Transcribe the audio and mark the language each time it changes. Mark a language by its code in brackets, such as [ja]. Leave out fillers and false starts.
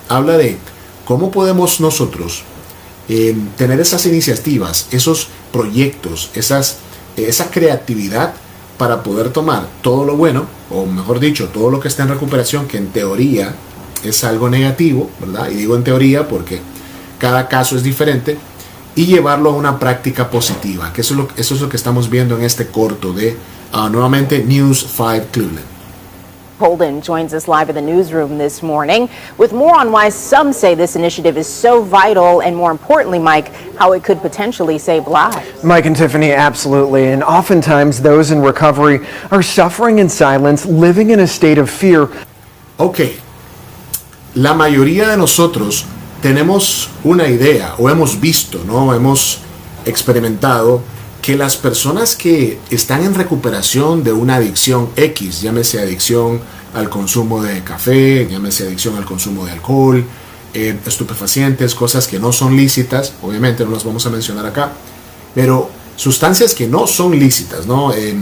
[es] Habla de cómo podemos nosotros tener esas iniciativas, esos proyectos, esa creatividad para poder tomar todo lo bueno, o mejor dicho, todo lo que está en recuperación, que en teoría es algo negativo, ¿verdad? Y digo en teoría porque cada caso es diferente, y llevarlo a una práctica positiva, que eso es lo que estamos viendo en este corto de nuevamente News 5 Cleveland. [en] Holden joins us live in the newsroom this morning with more on why some say this initiative is so vital, and more importantly, Mike, how it could potentially save lives. Mike and Tiffany, absolutely. And oftentimes those in recovery are suffering in silence, living in a state of fear. [es] Ok, la mayoría de nosotros tenemos una idea, o hemos visto, ¿no? Hemos experimentado que las personas que están en recuperación de una adicción X, llámese adicción al consumo de café, llámese adicción al consumo de alcohol, estupefacientes, cosas que no son lícitas, obviamente no las vamos a mencionar acá, pero sustancias que no son lícitas, ¿no?